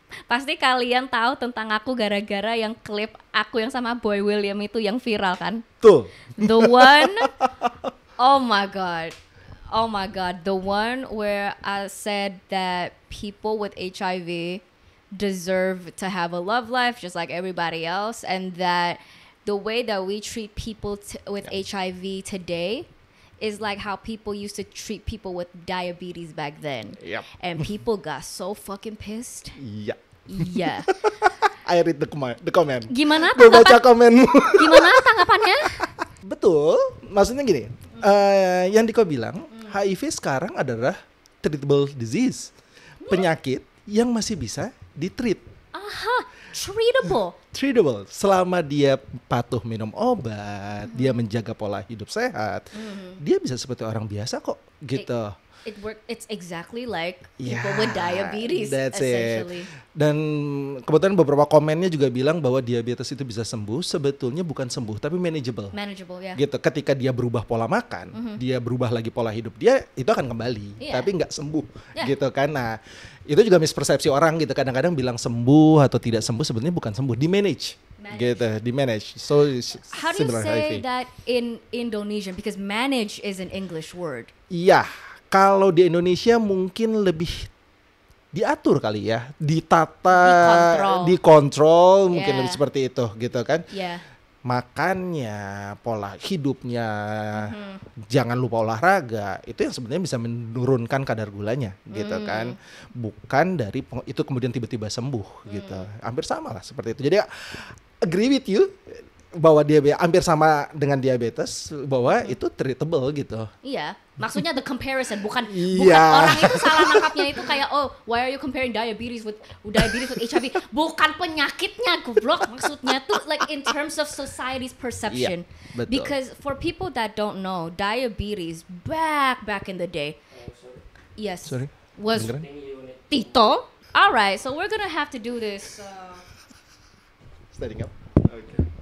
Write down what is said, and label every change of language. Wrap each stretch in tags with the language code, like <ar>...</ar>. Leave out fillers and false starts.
<id>Pasti kalian tahu tentang aku gara-gara yang klip aku yang sama Boy William itu yang viral kan? Tuh.</id> <en>The one, oh my god, the one where I said that people with HIV deserve to have a love life just like everybody else, and that the way that we treat people with HIV today is like how people used to treat people with diabetes back then. Yep. And people got so fucking pissed.</en> <id>Iya.</id> <en>Yeah. I read the comment.</en> <id>Gimana Gue baca komenmu. Gimana tanggapannya? Betul. Maksudnya gini. Yang Diko bilang, HIV sekarang adalah</id> <en>treatable disease.</en> <id>Penyakit yang masih bisa ditreat.</id> <en>Aha, treatable.</en> <id>Selama dia patuh minum obat, dia menjaga pola hidup sehat, dia bisa seperti orang biasa kok, gitu.</id> <en>It's exactly like people with diabetes, that's essentially.</en> <id>Dan kebetulan beberapa komennya juga bilang bahwa diabetes itu bisa sembuh, sebetulnya bukan sembuh tapi manageable. Ya. Gitu. Ketika dia berubah pola makan, dia berubah lagi pola hidup dia, itu akan kembali, tapi nggak sembuh, gitu kan. Nah, itu juga mispersepsi orang gitu. Kadang-kadang bilang sembuh atau tidak sembuh, sebenarnya bukan sembuh, di manage. Gitu, di manage.</id> <en>So how do you say that in Indonesian? Because manage is an English word.</en> <id>Iya. Kalau di Indonesia mungkin lebih diatur kali ya, ditata, dikontrol, mungkin lebih seperti itu, gitu kan? Makannya, pola hidupnya, jangan lupa olahraga, itu yang sebenarnya bisa menurunkan kadar gulanya, gitu kan? Bukan dari itu kemudian tiba-tiba sembuh, gitu. Hampir sama lah seperti itu. Jadi</id> <en>agree with you</en> <id>bahwa dia hampir sama dengan diabetes, bahwa itu treatable gitu. Iya, maksudnya</id> <en>the comparison</en> <id>bukan orang itu salah nangkapnya itu kayak</id> <en>why are you comparing diabetes with HIV?</en> <id>Bukan penyakitnya, goblok. Maksudnya tuh</id> <en>like in terms of society's perception.</en> <id>Betul.</id> <en>Because for people that don't know, diabetes back in the day, was Tito. All right, so we're gonna have to do this. Standing up. Okay.</en>